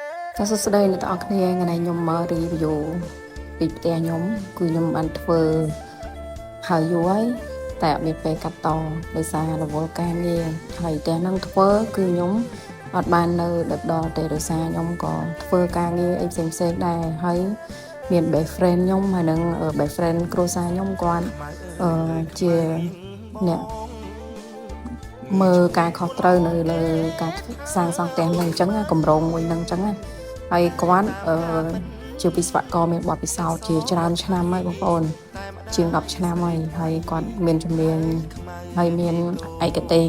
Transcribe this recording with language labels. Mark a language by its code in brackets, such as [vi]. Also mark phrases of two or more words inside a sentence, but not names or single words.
[km] ចាសួស្តីអ្នកទាំងអស់គ្នាថ្ងៃនេះខ្ញុំមក review ពីផ្ទះខ្ញុំគឺខ្ញុំបានធ្វើហើយយូរហើយតែអត់មានពេលកាត់តដោយសាររវល់ការងារហើយផ្ទះហ្នឹងធ្វើគឺខ្ញុំអត់បាននៅដឹកដល់ទេដោយសារខ្ញុំក៏ ធ្វើការងារអីផ្សេងៗដែរហើយមាន [en] best friend [km] ខ្ញុំហើយនឹង [en] best friend [km] គ្រួសារខ្ញុំគាត់ជាអ្នកមើលការខុសត្រូវនៅលើការសាងសង់ផ្ទះហ្នឹងអញ្ចឹងកម្រងមួយហ្នឹងអញ្ចឹង ហើយគាត់ជាវិស្វករមានបទពិសោធន៍ជាច្រើនឆ្នាំហើយបងប្អូនជាង10ឆ្នាំហើយគាត់មានជំនាញហើយមានឯកទេស